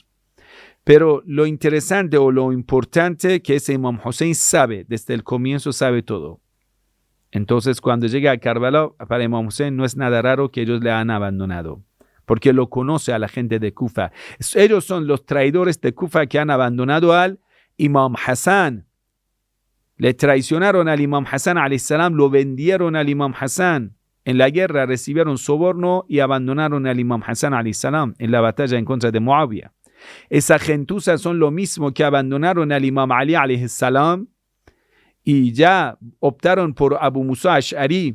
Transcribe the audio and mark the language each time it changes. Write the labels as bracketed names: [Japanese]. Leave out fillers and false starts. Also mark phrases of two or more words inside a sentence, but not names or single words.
[Spanish] Pero lo interesante o lo importante que ese Imam Hussein sabe, desde el comienzo sabe todo. Entonces cuando llega a Karbala, para Imam Hussein no es nada raro que ellos le han abandonado, porque lo conoce a la gente de Kufa. Ellos son los traidores de Kufa que han abandonado al Imam Hassan. Le traicionaron al Imam Hassan [Arabic] عليه السلام, [Spanish] lo vendieron al Imam Hassan. En la guerra recibieron soborno y abandonaron al Imam Hassan [Arabic] عليه السلام [Spanish] en la batalla en contra de Muawiyah. Esa gentuza son lo mismo que abandonaron al Imam Ali [Arabic] عليه السلام [Spanish] y ya optaron por Abu Musa Ash'ari.